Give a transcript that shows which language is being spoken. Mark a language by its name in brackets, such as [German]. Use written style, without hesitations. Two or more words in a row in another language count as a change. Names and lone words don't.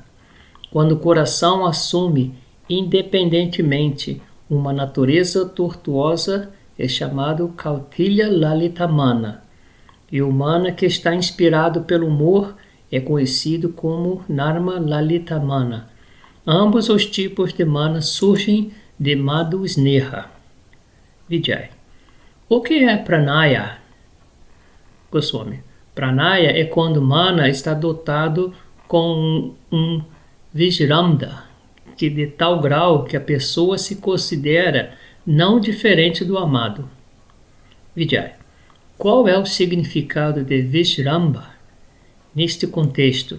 [Portuguese] Quando o coração assume independentemente uma natureza tortuosa, é chamado Kautilya Lalitamana. E o mana que está inspirado pelo humor é conhecido como Narma Lalitamana. Ambos os tipos de mana surgem de Madhu Sneha. Vijay. O que é Pranaya? Goswami. Pranaya é quando o mana está dotado com um Vijrambha, que de tal grau que a pessoa se considera não diferente do amado. Vijay. Qual é o significado de Vijrambha neste contexto?